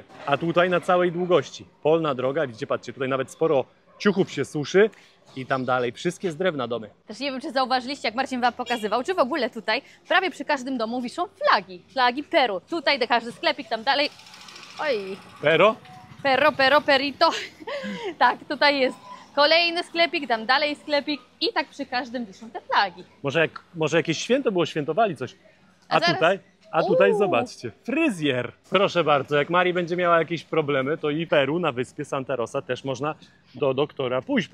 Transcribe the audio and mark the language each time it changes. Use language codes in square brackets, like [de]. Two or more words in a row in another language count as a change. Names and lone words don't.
[pl] A tutaj na całej długości. Polna droga, widzicie, patrzcie, tutaj nawet sporo ciuchów się suszy. I tam dalej, wszystkie z drewna domy. Też nie wiem, czy zauważyliście, jak Marcin wam pokazywał, czy w ogóle tutaj prawie przy każdym domu wiszą flagi. Flagi Peru. Tutaj każdy sklepik, tam dalej. Oj. [es] Pero? Pero, perito. [pl] Tak, tutaj jest kolejny sklepik, tam dalej sklepik i tak przy każdym wiszą te flagi. Może jakieś święto było, świętowali coś. A zaraz? A tutaj zobaczcie, fryzjer. Proszę bardzo, jak Mari będzie miała jakieś problemy, to i Peru na wyspie Santa Rosa też można do doktora pójść.